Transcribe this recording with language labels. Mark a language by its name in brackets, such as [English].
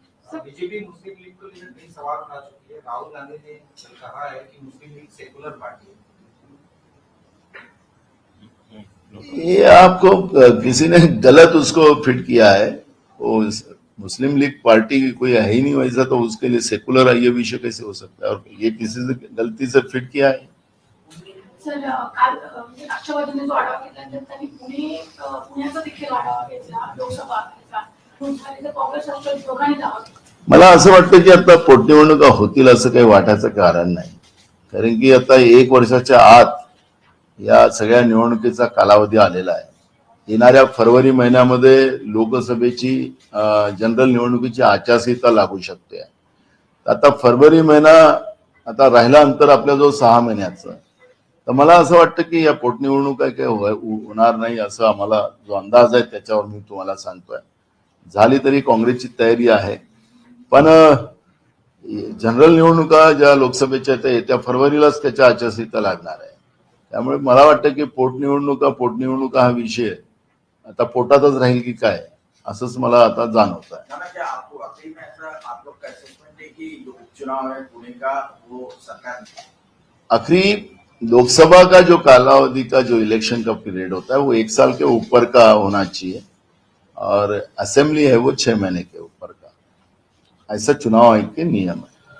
[Hindi] BJP मुस्लिम league को लेकर कई सवाल उठा चुकी है। राहुल गांधी ने कहा है कि मुस्लिम लीग सेकुलर पार्टी है। ये आपको किसी ने गलत उसको फिट किया है। वो मुस्लिम लीग पार्टी कोई है ही नहीं वैसा, तो उसके लिए सेकुलर ये विषय कैसे हो सकता है? और ये किसी से गलती से फिट किया है। [Marathi] सर काल राष्ट्रवादीने जो आढावा घेतल्यानंतर त्यांनी पुण्याचा देखील आढावा घेतला, लोकसभा घेतला, काँग्रेस राष्ट्रवादी दोघांनी दावा केला. मला असं वाटतं की आता पोटनिवडणुका होतील असं काही वाटायचं कारण नाही, कारण की आता 1 वर्षाच्या आत या सगळ्या निवडणुकीचा कालावधी आलेला आहे. येणाऱ्या फरवरी महिन्यामध्ये लोकसभेची जनरल निवडणुकीची आचारसंहिता लागू शकते. आता फरवरी महिना आता राहिला अंतर आपल्या जो 6 महिन्याचं, तर मला असं वाटतं की या पोटनिवडणुका काही होणार नाही असं आम्हाला जो अंदाज आहे त्याच्यावर मी तुम्हाला सांगतोय. झाली तरी काँग्रेसची तयारी आहे, पण जनरल निवडणुका ज्या लोकसभेच्या त्या येत्या फरवरीलाच त्याच्या आचारसंहिता लागणार आहे. त्यामुळे मला वाटतं की पोटनिवडणुका हा विषय आता पोटातच राहील की काय, असंच मला आता जाणवत आहे. [Hindi] नाना, क्या आपको आखिरी में ऐसा आप लोग का असेसमेंट है कि जो उपचुनाव है पुणे का वो सरकार आखिरी लोकसभा का जो कालावधि का जो इलेक्शन का पीरियड होता है वो 1 साल के ऊपर का होना चाहिए और असेंबली है वो 6 महीने के ऊपर का, ऐसा चुनाव आयोग के नियम है।